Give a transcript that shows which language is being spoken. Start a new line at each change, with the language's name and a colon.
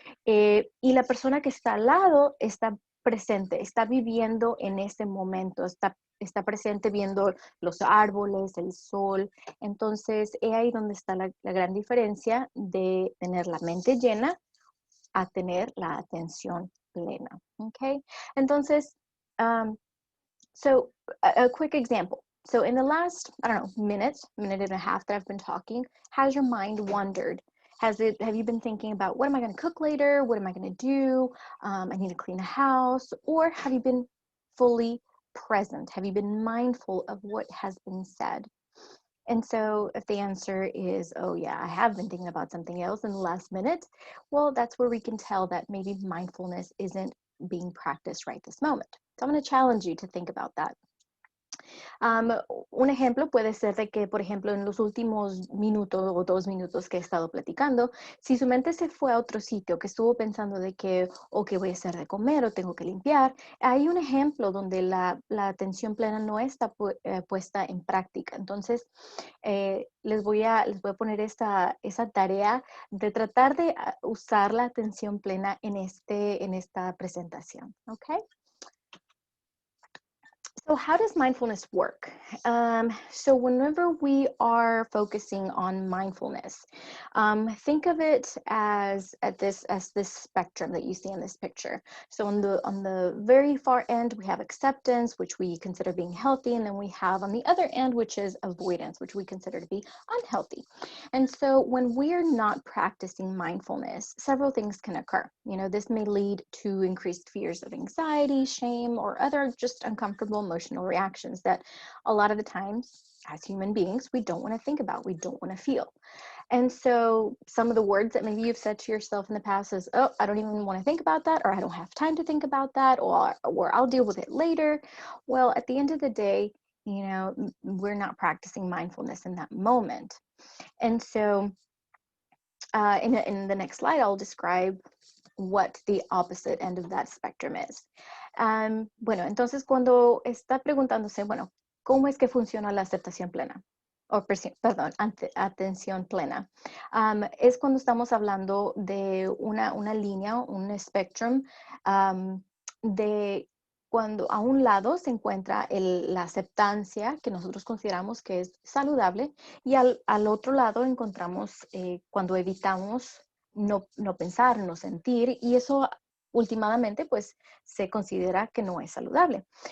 Spanish: Y la persona que está al lado está presente, está viviendo en ese momento, está presente viendo los árboles, el sol. Entonces, es ahí donde está la gran diferencia de tener la mente llena a tener la atención plena.
English: Okay?
Spanish: Entonces,
English: so a quick example. So in the last, I don't know, minute and a half that I've been talking, has your mind wandered? Have you been thinking about what am I going to cook later? What am I going to do? I need to clean the house. Or have you been fully present? Have you been mindful of what has been said? And so if the answer is, oh yeah, I have been thinking about something else in the last minute, well, that's where we can tell that maybe mindfulness isn't being practiced right this moment. So I'm going to challenge you to think about that.
Spanish: Un ejemplo puede ser de que, por ejemplo, en los últimos minutos o 2 minutos que he estado platicando, si su mente se fue a otro sitio, que estuvo pensando de que, o que voy a hacer de comer, o tengo que limpiar, hay un ejemplo donde la atención plena no está puesta en práctica. Entonces, les voy a poner esa tarea de tratar de usar la atención plena en esta presentación, ¿ok?
English: So how does mindfulness work? So whenever we are focusing on mindfulness, think of it as this spectrum that you see in this picture. So on the very far end, we have acceptance, which we consider being healthy, and then we have on the other end, which is avoidance, which we consider to be unhealthy. And so when we're not practicing mindfulness, several things can occur. This may lead to increased fears of anxiety, shame, or other just uncomfortable emotional reactions that a lot of the times as human beings, we don't want to think about, we don't want to feel. And so some of the words that maybe you've said to yourself in the past is, oh, I don't even want to think about that, or I don't have time to think about that, or I'll deal with it later. Well, at the end of the day, we're not practicing mindfulness in that moment. And so in the next slide, I'll describe what the opposite end of that spectrum is.
Spanish: Bueno, entonces cuando está preguntándose, bueno, ¿cómo es que funciona la aceptación plena? Perdón, atención plena. Es cuando estamos hablando de una línea, un spectrum, de cuando a un lado se encuentra la aceptancia que nosotros consideramos que es saludable y al otro lado encontramos cuando evitamos no pensar, no sentir, y eso últimamente pues se considera que no es saludable.